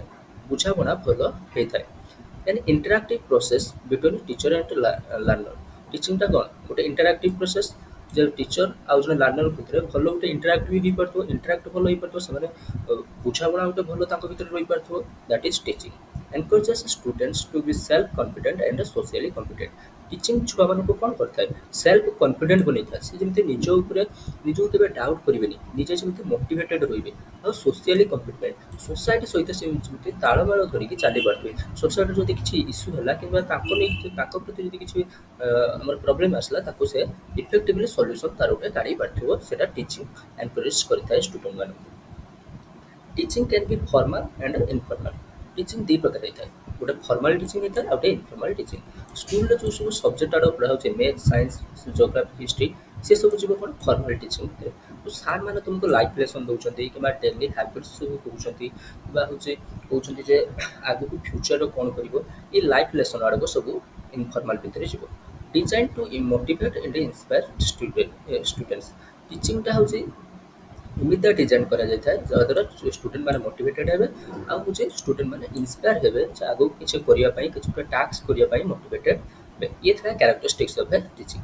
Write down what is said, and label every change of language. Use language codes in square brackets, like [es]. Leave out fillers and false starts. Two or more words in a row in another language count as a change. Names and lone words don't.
[or] ବୁଝାମଣା ଭଲ ହେଇଥାଏ. [en] then interactive process between teacher and learner. [or] ଟିଚିଂଟା କ'ଣ ଗୋଟେ [en] interactive process [or] ଯେ ଟିଚର ଆଉ ଜଣେ ଲର୍ଣ୍ଣର ଭିତରେ ଭଲ ଗୋଟେ ଇଣ୍ଟରାକ୍ଟ ବି ହେଇପାରୁଥିବ. ଇଣ୍ଟରାକ୍ଟ ଭଲ ହେଇପାରୁଥିବ ସେମାନେ ବୁଝାମଣା ଗୋଟେ ଭଲ ତାଙ୍କ ଭିତରେ ରହିପାରୁଥିବ. [en] that is teaching. encourages students to be self-confident and socially competent. [or] ଟିଚିଂ ଛୁଆମାନଙ୍କୁ କ'ଣ କରିଥାଏ [en] self confident [or] ବନେଇଥାଏ ସେ ଯେମିତି ନିଜ ଉପରେ ନିଜକୁ କେବେ ଡାଉଟ୍ କରିବେନି ନିଜେ ଯେମିତି ମୋଟିଭେଟେଡ୍ ରହିବେ ଆଉ [en] socially competent [or] ସୋସାଇଟି ସହିତ ସେ ଯେମିତି ତାଳମେଳ ଧରିକି ଚାଲିପାରୁଥିବେ ସୋସାଇଟିର ଯଦି କିଛି ଇସ୍ୟୁ ହେଲା କିମ୍ବା ତାଙ୍କୁ ନେଇକି ତାଙ୍କ ପ୍ରତି ଯଦି କିଛି ଆମର ପ୍ରୋବ୍ଲେମ୍ ଆସିଲା ତାକୁ ସେ [en] effectively solution [or] ତାର ଗୋଟେ କାଢ଼ି ପାରିଥିବ ସେଇଟା [en] teaching encourage [or] କରିଥାଏ ଷ୍ଟୁଡେଣ୍ଟମାନଙ୍କୁ। [en] teaching can be formal and informal teaching [or] ଦୁଇ ପ୍ରକାର ହେଇଥାଏ ଗୋଟେ [en] formal teaching [or] ହେଇଥାଏ ଆଉ ଗୋଟେ [en] informal teaching [or] ସ୍କୁଲରେ ଯେଉଁ ସବୁ ସବଜେକ୍ଟ ଆଡ଼ ପଢ଼ା ହେଉଛି [en] math science geography history [or] ସେସବୁ ଯିବ କ'ଣ [en] formal teaching [or] ଭିତରେ ତ ସାର୍ମାନେ ତୁମକୁ [en] life lesson [or] ଦେଉଛନ୍ତି କିମ୍ବା [en] daily habits [or] ସବୁ କହୁଛନ୍ତି କିମ୍ବା ହେଉଛି କହୁଛନ୍ତି ଯେ ଆଗକୁ ଫ୍ୟୁଚର୍ରେ କ'ଣ କରିବ ଏ [en] life lesson [or] ଆଡ଼କୁ ସବୁ ଇନଫର୍ମାଲ ଭିତରେ ଯିବ [en] design to motivate and inspire students [or] ଟିଚିଂଟା ହେଉଛି ଏମିତିଆ ଡିଜାଇନ୍ କରାଯାଇଥାଏ ଯାହାଦ୍ୱାରା ଷ୍ଟୁଡେଣ୍ଟ ମାନେ ମୋଟିଭେଟେଡ୍ ହେବେ ଆଉ ହେଉଛି ଷ୍ଟୁଡେଣ୍ଟ ମାନେ ଇନ୍ସପାୟାର ହେବେ ଯେ ଆଗକୁ କିଛି କରିବା ପାଇଁ କିଛି ଗୋଟେ ଟାସ୍କ କରିବା ପାଇଁ ମୋଟିଭେଟେଡ୍ ହେବେ ଇଏ ଥିଲା [en] characteristics of a teaching.